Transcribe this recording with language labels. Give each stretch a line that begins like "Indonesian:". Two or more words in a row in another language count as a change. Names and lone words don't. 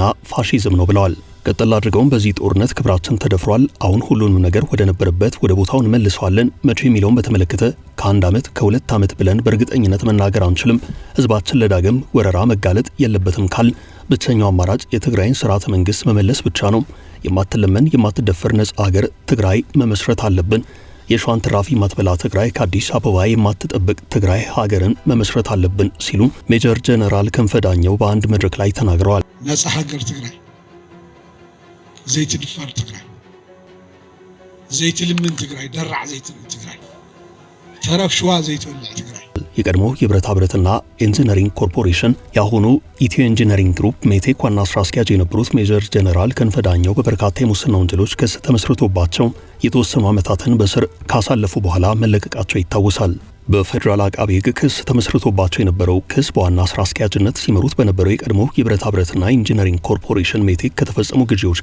Amharic: ፋሺዝም ነው ብለዋል። ቀጥል አድርገውም በዚህ ጦርነት ክብራችን ተደፍሯል። አሁን ሁሉንም ነገር ወደ ነበረበት ወደ ቦታው እንመልሰዋለን። መቼ የሚለውን በተመለከተ ከ1 ዓመት ከ2 ዓመት ብለን በእርግጠኝነት መናገር አንችልም። ህዝባችን ለዳግም ወረራ መጋለጥ የለበትም ካል ብቸኛው አማራጭ የትግራይን ስርዓተ መንግስት መመለስ ብቻ ነው። የማትለመን የማትደፈር ነጻ ሀገር ትግራይ መመስረት አለብን። የሸዋን ትራፊ የማትበላ ትግራይ፣ ከአዲስ አበባ የማትጠብቅ ትግራይ ሀገርን መመስረት አለብን ሲሉ ሜጀር ጄኔራል ክንፈ ዳኘው በአንድ መድረክ ላይ ተናግረዋል።
Tigrinya: ነጻ ሀገር ትግራይ ዘይትድፈር ትግራይ፣ ዘይትልምን ትግራይ፣ ደራዕ ዘይትልምን ትግራይ፣ ተረፍ ሸዋ ዘይትወልዕ ትግራይ።
Amharic: የቀድሞ የብረታ ብረትና ኢንጂነሪንግ ኮርፖሬሽን የአሁኑ ኢትዮ ኢንጂነሪንግ ግሩፕ ሜቴክ ዋና ስራ አስኪያጅ የነበሩት ሜጀር ጄኔራል ክንፈ ዳኘው በበርካታ የሙስና ወንጀሎች ክስ ተመስርቶባቸው የተወሰኑ ዓመታትን በስር ካሳለፉ በኋላ መለቀቃቸው ይታወሳል። በፌዴራል አቃቤ ሕግ ክስ ተመስርቶባቸው የነበረው ክስ በዋና ስራ አስኪያጅነት ሲመሩት በነበረው የቀድሞ የብረታ ብረትና ኢንጂነሪንግ ኮርፖሬሽን ሜቴክ ከተፈጸሙ ግዢዎች